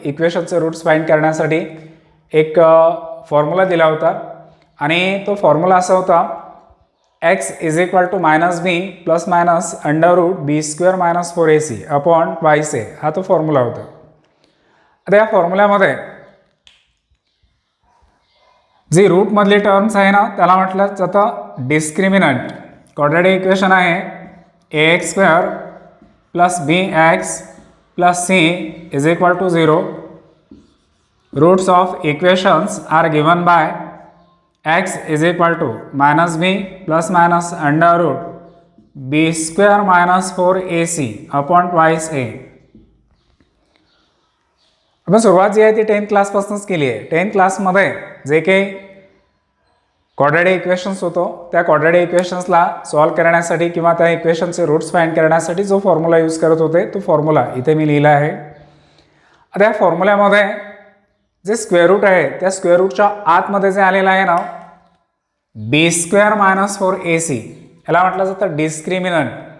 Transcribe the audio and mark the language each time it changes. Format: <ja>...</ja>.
<mr>इक्वेशनचे roots find करण्यासाठी एक फॉर्म्युला दिला होता आणि तो फॉर्म्युला असा होता,</mr> <en>x is equal to -b plus minus √b² - 4ac upon twice a.</en> <mr>हा तो फॉर्म्युला होता. आता या फॉर्म्युल्यामध्ये जी रूटमधली टर्म्स आहे ना त्याला म्हटलं जातं डिस्क्रिमिनंट. क्वाड्रॅटिक इक्वेशन आहे</mr> <en>ax² plus bx plus c is equal to 0. Roots of equations are given by x is equal to -b plus minus √b² - 4ac upon twice a.</en> <mr>आपण सुरुवात जी आहे ती 10th क्लासपासूनच केली आहे. 10th क्लासमध्ये जे काही क्वाड्रॅटिक इक्वेशन्स होतो त्या क्वाड्रॅटिक इक्वेशन्सला सॉल्व करण्यासाठी किंवा त्या इक्वेशनचे रूट्स फाइंड करण्यासाठी जो फॉर्म्युला यूज करत होते तो फॉर्म्युला इथे मी लिहिला आहे. आता या फॉर्म्युल्यामध्ये जे स्क्वेअर रूट आहे त्या स्क्वेअर रूटच्या आतमध्ये जे आलेलं आहे ना b² - 4ac याला म्हटलं जातं डिस्क्रिमिनंट.</mr>